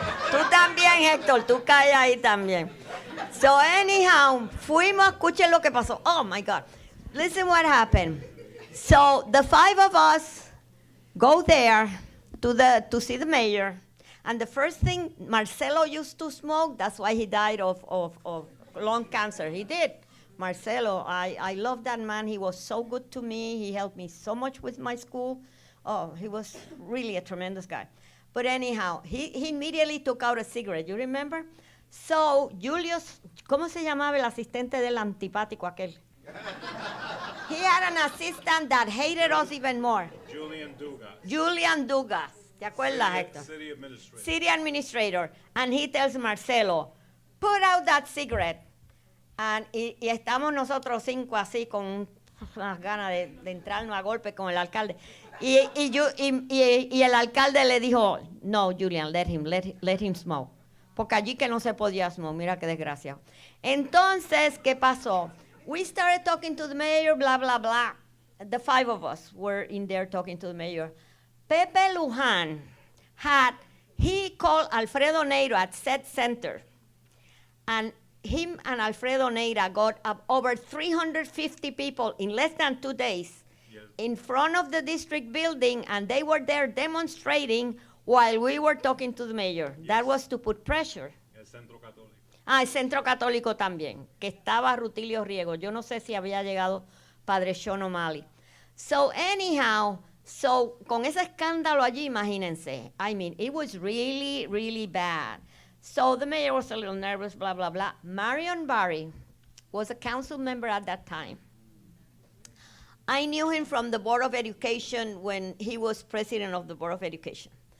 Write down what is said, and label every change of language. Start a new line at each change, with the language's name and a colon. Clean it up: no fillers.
Spanish: Tú también, Héctor, tú caes ahí también.
English: So anyhow,
Spanish: fuimos, escuchen lo que pasó.
English: Oh my God. Listen what happened. So the 5 of us go there to see the mayor. And the first thing, Marcelo used to smoke. That's why he died of lung cancer. He did. Marcelo, I love that man. He was so good to me. He helped me so much with my school. Oh, he was really a tremendous guy. But anyhow, he immediately took out a cigarette. You remember?
Spanish: So Julius, ¿cómo se llamaba el asistente del antipático aquel?
English: He had an assistant that hated us even more. Julian Dugas.
Spanish: ¿Te acuerdas, Héctor?
English: City administrator. And he tells Marcelo, put out that cigarette.
Spanish: And estamos nosotros 5 así con unas ganas de entrarnos a golpe con el alcalde. Y el alcalde le dijo, no, Julian,
English: let him smoke.
Spanish: Porque allí que no se podía smoke, mira qué desgracia. Entonces, ¿qué pasó?
English: We started talking to the mayor, blah, blah, blah. The 5 of us were in there talking to the mayor. Pepe Lujan he called Alfredo Neiro at SET Center. And him and Alfredo Neira got over 350 people in less than 2 days in front of the district building, and they were there demonstrating while we were talking to the mayor. Yes. That was to put pressure.
Spanish: El Centro Católico. Ah, el Centro Católico también, que estaba Rutilio Riego. Yo no sé si había llegado Padre Sean O'Malley.
English: So anyhow,
Spanish: con ese escándalo allí, imagínense.
English: I mean, it was really, really bad. So the mayor was a little nervous, blah, blah, blah. Marion Barry was a council member at that time. I knew him from the Board of Education when he was president of the Board of Education.